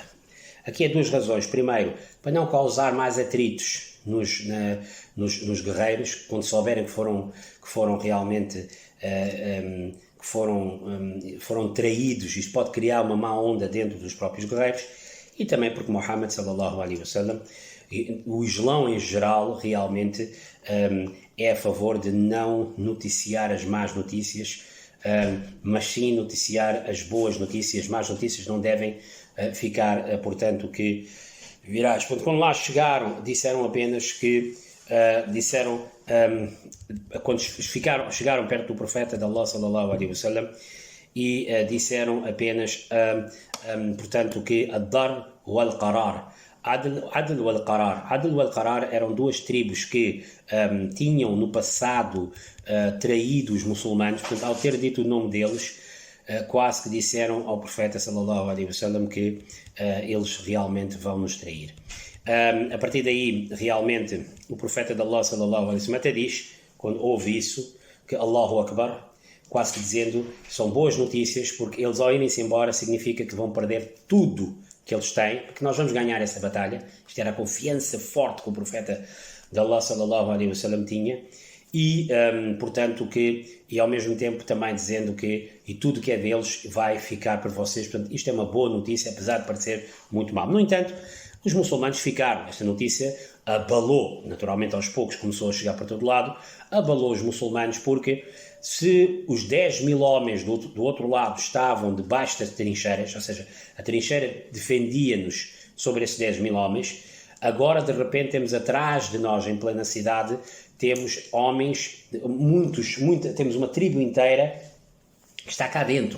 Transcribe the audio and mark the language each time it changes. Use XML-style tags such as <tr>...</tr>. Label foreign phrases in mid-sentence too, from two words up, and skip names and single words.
<pt>Aqui há 2 razões. Primeiro, para não causar mais atritos nos guerreiros, quando souberem que foram realmente... foram traídos, isto pode criar uma má onda dentro dos próprios guerreiros, e também porque Muhammad</pt> <ar>صلى الله عليه وسلم,</ar> <pt>o Islão em geral, realmente é a favor de não noticiar as más notícias mas sim noticiar as boas notícias. Más notícias não devem ficar, portanto, que virás. Quando lá chegaram, disseram apenas que quando chegaram perto do profeta de Allah</pt> <ar>صلى الله عليه وسلم</ar> <pt>e disseram apenas portanto que ad-dar wal-qarar, Adl wal-Qarar. Adl wal-Qarar eram duas tribos que tinham no passado traído os muçulmanos. Portanto, ao ter dito o nome deles, quase que disseram ao profeta</pt> <ar>صلى الله عليه وسلم</ar> <pt>que eles realmente vão nos trair. A partir daí, realmente, o profeta de Allah</pt> <ar>صلى الله عليه وسلم</ar> <pt>até diz, quando ouve isso, que</pt> <ar>الله أكبر,</ar> <pt>quase que dizendo, são boas notícias, porque eles ao irem-se embora significa que vão perder tudo que eles têm, porque nós vamos ganhar essa batalha. Isto era a confiança forte que o profeta de Allah</pt> <ar>صلى الله عليه وسلم</ar> <pt>tinha, e portanto e ao mesmo tempo também dizendo que e tudo que é deles vai ficar para vocês. Portanto, isto é uma boa notícia, apesar de parecer muito mal. No entanto, os muçulmanos ficaram, esta notícia abalou, naturalmente aos poucos começou a chegar para todo lado, abalou os muçulmanos, porque se os 10.000 homens do outro lado estavam debaixo das trincheiras, ou seja, a trincheira defendia-nos sobre esses 10.000 homens, agora de repente temos atrás de nós, em plena cidade, temos homens, temos uma tribo inteira que está cá dentro.</pt>